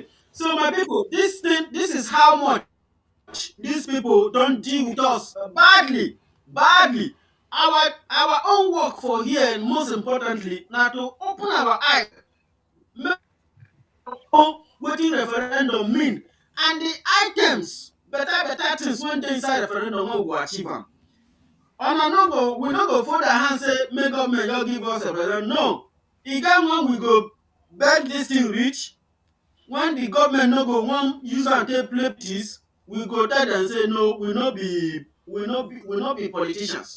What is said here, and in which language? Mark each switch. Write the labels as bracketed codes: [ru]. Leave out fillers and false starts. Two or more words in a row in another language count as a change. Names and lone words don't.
[pcm] So my people, this is how much these people don't deal with us badly. Our own work for here, and most importantly, now to open our eyes, make know wetin referendum mean, and the items, better things when dey inside referendum wey we go achieve am. We no go fold our hand say make government just give us a referendum. No, e get when we go beg this thing reach. When the government no go wan use am take play politics, we go tell dem say no, we no be politicians.